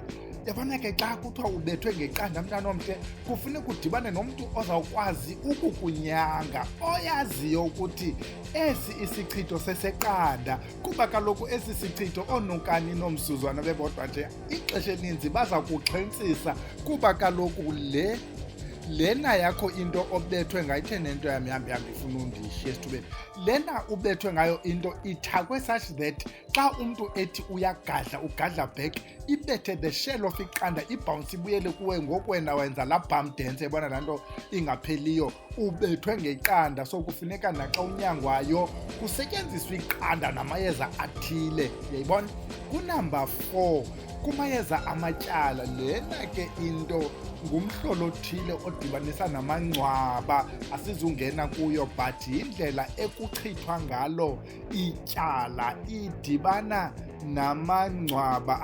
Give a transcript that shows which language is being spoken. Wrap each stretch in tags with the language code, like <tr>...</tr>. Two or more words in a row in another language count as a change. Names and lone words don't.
<xh>Yabona ke xa kuthiwa ubethwe ngeqanda mntana omhle, kufuneka udibane nomntu ozawukwazi ukukunyanga, oyaziyo ukuthi esi isichitho seseqanda, kuba kaloku esi sichitho oonokani nomsuzwana bebodwa nje ixesha elininzi baza kuxhentsisa, kuba kaloku lena yakho into obethwe ngayo, ithe nento yam ifuna undishiye esithubeni, lena ubethwe ngayo into ithakwe</xh> <en>such that</en> <xh>xa umntu ethi uyagadla, ugadla back, ibethe</xh> <en>the shell of</en> <xh>iqanda, ibhounce ibuyele kuwe ngoku wena wenza laa</xh> <en>bump dance,</en> <xh>ebona laa nto ingapheliyo, ubethwe ngeqanda. So kufuneka naxa unyangwayo kusetyenziswa iqanda namayeza athile, uyayibona. Kunumber 4, kumayeza amatyala, lena ke into ngumhlolo othile odibanisa namangcwaba, asizungena kuyo, but yindlela ekuchithwa ngalo ityala, idibana namangcwaba.</xh>